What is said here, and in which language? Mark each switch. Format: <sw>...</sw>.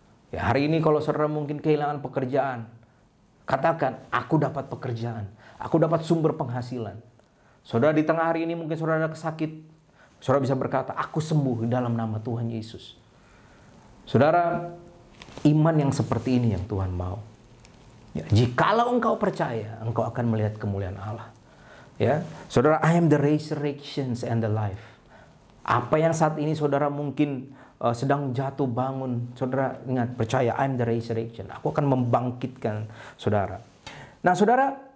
<id>Ya, hari ini kalau saudara mungkin kehilangan pekerjaan, katakan, aku dapat pekerjaan. Aku dapat sumber penghasilan. Saudara, di tengah hari ini mungkin saudara ada sakit. Saudara bisa berkata, aku sembuh di dalam nama Tuhan Yesus. Saudara, iman yang seperti ini yang Tuhan mau. Ya, jikalau engkau percaya, engkau akan melihat kemuliaan Allah.</id> <en>Ya, saudara, I am the resurrection and the life.</en> <id>Apa yang saat ini saudara mungkin sedang jatuh bangun, saudara ingat, percaya,</id> <en>I am the resurrection.</en> <id>Aku akan membangkitkan saudara. Nah, saudara,</id>